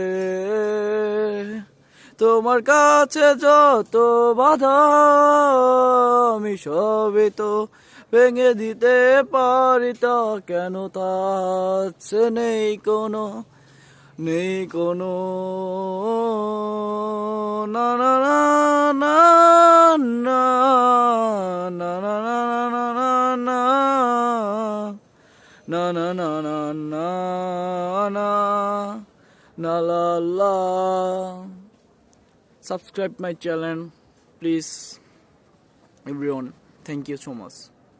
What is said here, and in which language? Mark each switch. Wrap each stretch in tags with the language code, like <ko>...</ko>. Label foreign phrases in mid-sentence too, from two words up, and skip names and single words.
<bn>তোমার কাছে যত বাধা আমি সবই তো ভেঙে দিতে পারি, তা কেন তাছে নেই কোনো, নেই কোনো। না না না না না না না না না na na na na na na na la la.</bn> <en>Subscribe my channel, please, everyone. Thank you so much.</en>